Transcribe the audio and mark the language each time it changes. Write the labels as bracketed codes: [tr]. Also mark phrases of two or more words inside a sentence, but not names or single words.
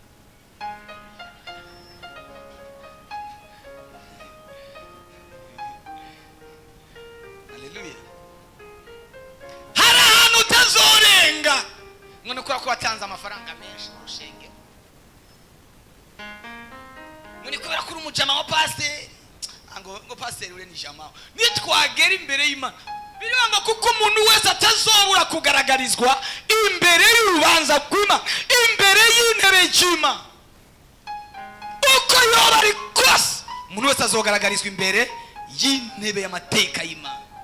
[rn] Haleluya. Hari ahantu utazorenga ngo nuko watanze amafaranga menshi mu rushenge, ngo ni kubera kuri umujama wa pastor ngo pastor ure ni jama. Nitwagera imbere y'Imana biranga kuko umuntu wese atazobura kugaragarizwa imbere y'urubanza rw'Imana, imbere y'intebe y'Imana. Uko yoba ari kose umuntu wese azogaragarizwa imbere y'intebe y'amateka y'Imana.